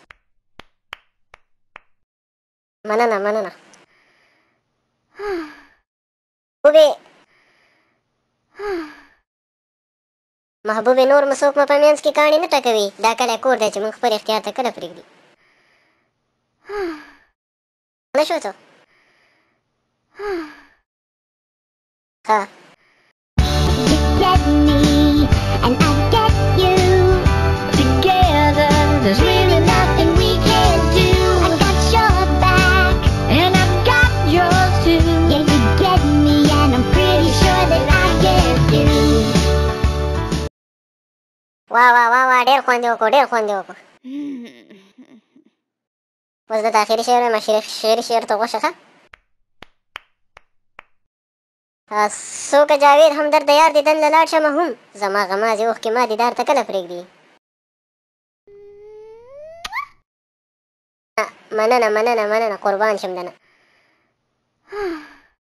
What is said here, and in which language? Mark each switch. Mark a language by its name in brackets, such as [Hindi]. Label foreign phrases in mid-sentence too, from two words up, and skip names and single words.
[Pashto] مننه مننه محبوبې نور مو څوک مو په منځ کې کاڼي نه ټکوي دا کلی کور دی چې موږ خپل اختیار ته کله پرېږدي نه شو څه ښه [English] Get me and I get you together. There's really nothing we can't do. I got your back and I've got yours too. Yeah, you get me and I'm pretty sure that I get you. [Pashto] واه واه واه واه ډېر خوند یې وکړو ډېر خوند یې وکړو اوس د آخري شعر وایم شعري شعر ته غوښه ښه څوکه جاوید همدرد د یار دیدن له لاړ شمه هم زما غمازې اوښکې ما دیدار ته کله پرېږدي مننه مننه مننه قربان شم دنه